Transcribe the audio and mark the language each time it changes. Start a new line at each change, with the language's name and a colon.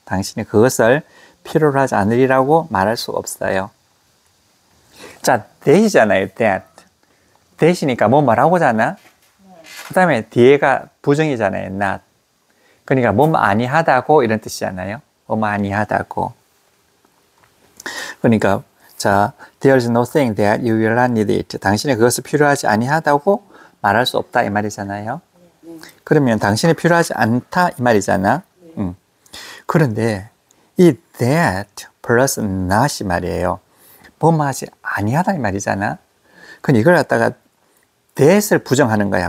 Korean: 당신이 그것을 필요로 하지 않으리라고 말할 수 없어요. 자, that이잖아요. that. that이니까 뭐 말하고자 하나? 그 다음에 뒤에가 부정이잖아요.
English: not.
Korean: 그러니까 뭐뭐 아니하다고 이런 뜻이잖아요. 뭐뭐 아니하다고. 그러니까 자,
English: there is no saying that you will not need it.
Korean: 당신이 그것을 필요하지 아니하다고 말할 수 없다 이 말이잖아요. 그러면 당신이 필요하지 않다 이 말이잖아. 그런데 이 that 플러스 not이 말이에요. 뭐뭐 하지 아니하다 이 말이잖아. 그럼 이걸 갖다가 that을 부정하는 거야.